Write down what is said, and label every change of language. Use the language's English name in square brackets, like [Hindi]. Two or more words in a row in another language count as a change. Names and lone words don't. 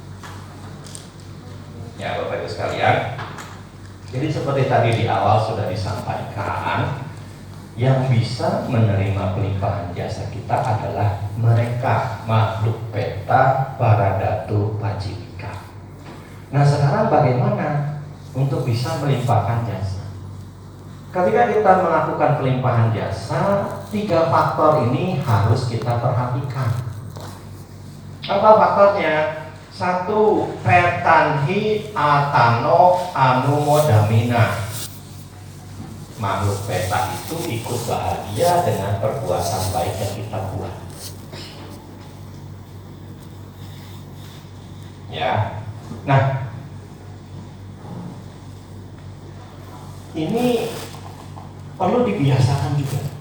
[Indonesian] Ya Bapak Ibu sekalian, jadi seperti tadi di awal sudah disampaikan, yang bisa menerima pelimpahan jasa kita adalah mereka, makhluk peta [Pali] Paradatu Pajivika. [Indonesian] Nah, sekarang bagaimana untuk bisa melimpahkan jasa? Ketika kita melakukan pelimpahan jasa, 3 faktor ini harus kita perhatikan. Apa faktornya? 1. [Pali] Petanhi atano anumodamina. [Indonesian] Makhluk peta itu ikut bahagia dengan perbuatan baik yang kita buat. Ya. Nah, ini perlu dibiasakan juga.